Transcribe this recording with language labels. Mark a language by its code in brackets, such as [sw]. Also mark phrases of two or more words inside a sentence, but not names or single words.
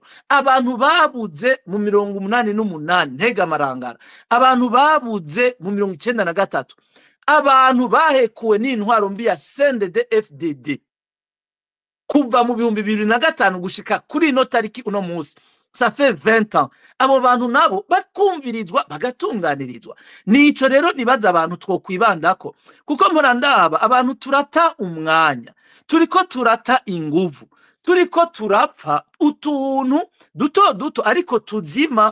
[rn] Abantu babuze mu 88 ntega marangara, abantu babuze mu 93, abantu bahekuwe n'intwaro mbi ya CNDD-FDD. kuva mu 2005 gushika kuri ino tariki uno munsi, [fr] ça fait 20 ans. [rn] Abo bantu nabo bakumvirizwa bagatunganirizwa. Nico rero nibaza abantu twokwibandako, kuko mpora ndaba abantu turata umwanya, turiko turata inguvu, turiko turapfa utuntu duto duto ariko tuzima.